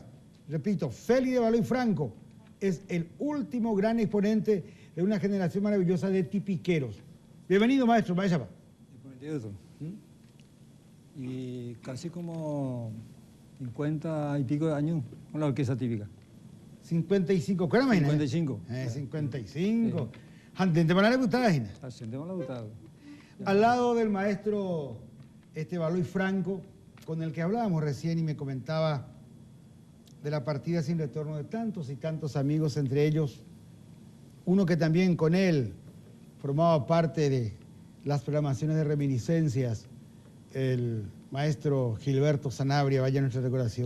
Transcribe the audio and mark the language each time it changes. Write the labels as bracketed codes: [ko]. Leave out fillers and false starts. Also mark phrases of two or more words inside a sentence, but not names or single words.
[es] Repito, Félix de Baloy Franco es el último gran exponente de una generación maravillosa de tipiqueros. Bienvenido, maestro, vaya. Y casi como 50 y pico de años con la orquesta típica. 55, ¿qué era más? 55. 55. Hantente la butada. Hacendemos la butada. Al lado del maestro Baloy Franco, con el que hablábamos recién y me comentaba de la partida sin retorno de tantos y tantos amigos, entre ellos uno que también con él formaba parte las programaciones de reminiscencias, el maestro Gilberto Sanabria, vaya nuestra decoración.